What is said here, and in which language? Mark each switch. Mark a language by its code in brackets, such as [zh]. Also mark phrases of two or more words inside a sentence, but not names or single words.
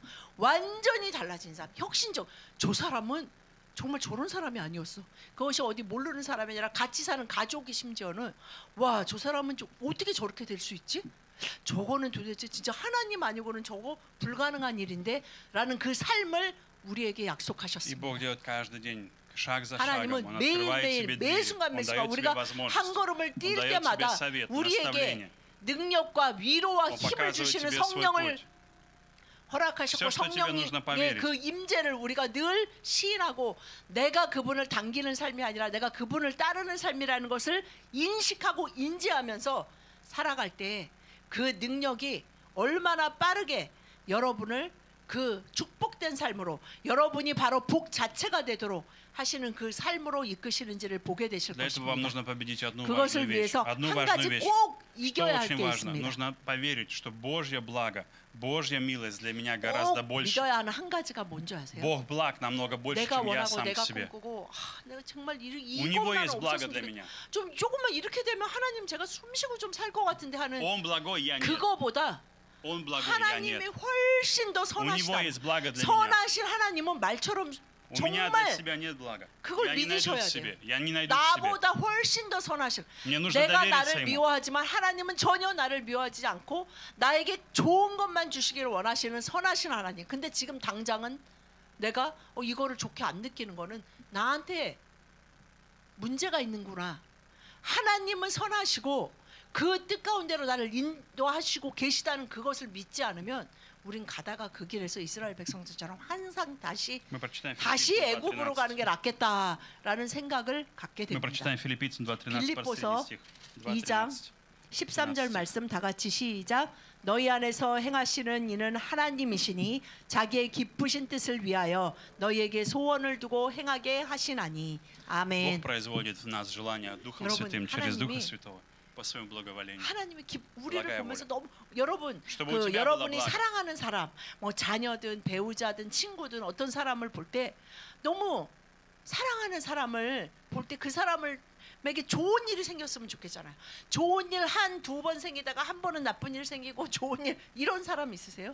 [ko] 완전히 달라진 사람, 혁신적. 저 사람은 정말 저런 사람이 아니었어. 그것이 어디 모르는 사람이 아니라 같이 사는 가족이 심지어는 와, 저 사람은 어떻게 저렇게 될 수 있지? 저거는 도대체 진짜 하나님 아니고는 저거 불가능한 일인데 라는 그 삶을 우리에게 [ru] И [ko] 약속하셨습니다. [ru] Бог делает каждый день, шаг за шагом. [ko] 하나님은 [ru] Он открывает тебе [ko] 매일매일 [ru] двери. [ko] 매순간 [ru] Он [ko] 매순간 [ru] дает тебе [ko] 우리가 [ru] возможность. [ko] 한 걸음을 [ru] Он [ko] 뛸 [ru] дает тебе [ko] 때마다 [ru] совет, [ko] 우리에게 [ru] наставление. [ko] 능력과 위로와 [ru] Он [ko] 힘을 [ru] показывает [ko] 주시는 [ru] тебе свой [ko] 성령을 [ru] путь. [ko] 허락하셨고 [ru] Все, что тебе [ko] 성령의 [ru] нужно поверить. [ko] 그 임재를 우리가 늘 시인하고 내가 그분을 당기는 삶이 아니라 내가 그분을 따르는 삶이라는 것을 인식하고 인지하면서 살아갈 때 그 능력이 얼마나 빠르게 여러분을 그 축복된 삶으로 여러분이 바로 복 자체가 되도록 하시는 그 삶으로 이끄시는지를 보게 되실 [ru] Для этого вам [ko] 것입니다. [ru] нужно победить одну [ko] 그것을 [ru] важную вещь. [ko] 위해서 [ru] Одну [ko] 한 [ru] важную [ko] 가지 [ru] вещь. [ko] 꼭 [ru] Что [ko] 이겨야 할 [ru] очень [ko] 게 [ru] важно? [ko] 있습니다. [ru] Нужно поверить, что Божье благо, Божья милость для меня [ko] 꼭 [ru] гораздо больше. [ko] 믿어야 하는 한 가지가 뭔지 아세요? [ru] Бог благ намного больше, [ko] 내가 [ru] чем я [ko] 원하고 [ru] сам [ko] 내가 [ru] себе. [ko] 꿈꾸고 내가 정말 [ru] У него [ko] 이것만 [ru] есть благо [ko] 없었으면 [ru] для [ko] 좋겠다. [ru] меня. [ko] 좀 조금만 이렇게 되면 하나님 제가 숨쉬고 좀 살 것 같은데 하는 [ru] Он благой, я нет. [ko] 그거보다 [ru] Он благой, я [ko] 하나님이 [ru] нет. [ko] 훨씬 더 [ru] У него [ko] 선하시다. [ru] есть благо для меня. [ko] 선하신 하나님은 말처럼 [ru] У меня для [ko] 정말 [ru] себя нет блага. [ko] 그걸 [ru] Я не найду [ko] 믿으셔야 [ru] в себе. [ko] 돼요. [ru] Я не найду в себе. [ko] 나보다 훨씬 더 선하신 [ru] Мне нужно [ko] 내가 [ru] довериться [ko] 나를 [ru] ему. [ko] 미워하지만 하나님은 전혀 나를 미워하지 않고 나에게 좋은 것만 주시기를 원하시는 선하신 하나님. 근데 지금 당장은 내가 이거를 좋게 안 느끼는 거는 나한테 문제가 있는구나. 하나님은 선하시고 그 뜻 가운데로 나를 인도하시고 계시다는 그것을 믿지 않으면 우린 가다가 그 길에서 이스라엘 백성들처럼 항상 다시 애굽으로 가는 게 낫겠다라는 생각을 갖게 [ru] Мы [ko] 됩니다. [ru] прочитаем Филиппийцам 2:13 [ko] 빌립보서 [ru] последний стих. [ko] 2장 [ru] 2:13. [ko] 13절 말씀 다 같이 시작. 너희 안에서 행하시는 이는 하나님이시니 자기의 기쁘신 뜻을 위하여 너희에게 소원을 두고 행하게 하시나니. [ru] Бог [ko] 아멘. [ru] производит в нас желание Духом [ko] 여러분, [ru] Святым через Духа [ko] 하나님이 [ru] Святого по своему благоволению. [ko] 하나님이 우리를 [ru] благая [ko] 보면서 [ru] воля. [ko] 너무 여러분 [ru] Чтобы у [ko] 그 [ru] тебя [ko] 여러분이 [ru] была благо. [ko] 사랑하는 사람 뭐 자녀든 배우자든 친구든 어떤 사람을 볼 때 너무 사랑하는 사람을 볼 때 그 사람에게 좋은 일이 생겼으면 좋겠잖아요. 좋은 일 한 두 번 생기다가 한 번은 나쁜 일 생기고 좋은 일 이런 사람 있으세요?